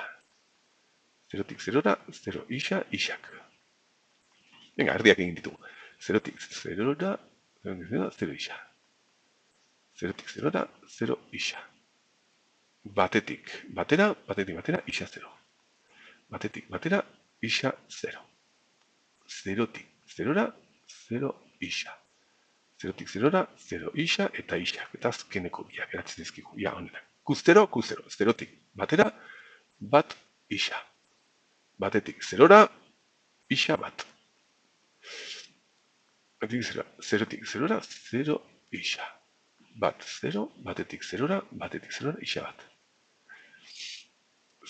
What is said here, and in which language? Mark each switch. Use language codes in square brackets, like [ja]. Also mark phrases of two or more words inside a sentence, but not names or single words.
[eu] 0tik 0ra, 0 isa, isak. Venga, erdiak egin ditugu. 0tik 0ra, 0 isa. 0tik 0ra, 0 isa. Batetik batera, isa 0. Batetik batera, isa 0. 0tik 0ra, 0 isa. 0tik 0ra, 0 isa eta isak. Eta azkeneko biak eratzen dizkigu. Ja, honetan. Q0, 0tik batera, bat isa. Batetik 0ra, isa bat. Batetik 0ra, 0 isa. Bat 0, batetik 0ra, isa bat.